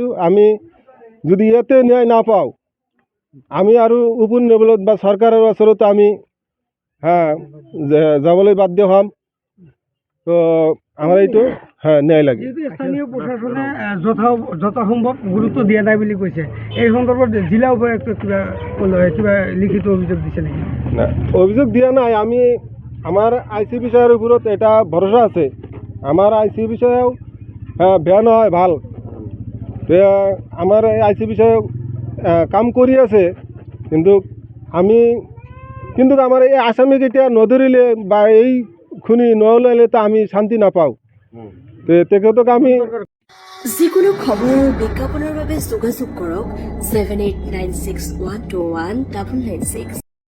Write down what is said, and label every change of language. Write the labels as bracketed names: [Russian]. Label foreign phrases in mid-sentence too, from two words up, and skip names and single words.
[Assamese] আমি যদি ইয়াতে ন্যায় নাপাওঁ, আমি আৰু উপৰ লেভেলত বা চৰকাৰৰ ওচৰত আমি যাবলৈ বাধ্য হ'ম। তো আমার এইটো হ্যাঁ ন্যায় লাগে। যেহেতু স্থানীয় প্ৰশাসনে যথাসম্ভৱ গুৰুত্ব দিয়া নাই বুলি কৈছে, এই সন্দৰ্ভত জিলা উপায়ুক্ত কিবা লিখিত অভিযোগ দিছে নেকি? না অভিযোগ দিয়া নাই, আমি আমার আইসি বিষয়ের উপরত এটা ভরসা আছে। আমার আইসি বিষয়েও বেয়া নহয় ভাল, আমার আইসি বিষয়ে কাম কৰি আছে, কিন্তু আমার এই আসামিক এতিয়া নধৰিলে বা এই খুনি নহ'লে তো আমি শান্তি নাপাওঁ। তেখেতক আমি যিকোনো খবৰ আৰু বিজ্ঞাপনৰ বাবে যোগাযোগ কৰক 7896121996।